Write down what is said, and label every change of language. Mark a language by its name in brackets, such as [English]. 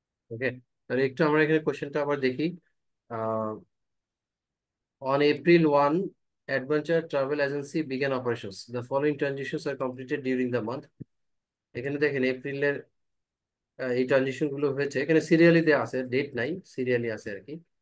[Bangla] ওকে, তাহলে একটু আমরা এখানে কোশ্চেনটা আবার দেখি। [English] On April 1, Adventure Travel Agency began operations. The following transactions are completed during the month. [Bangla] এখানে দেখেন এপ্রিলের এই ট্রানজিশন গুলো হয়েছে, এখানে সিরিয়ালি দেওয়া আছে, ডেট নাই, সিরিয়ালি আছে আর কি।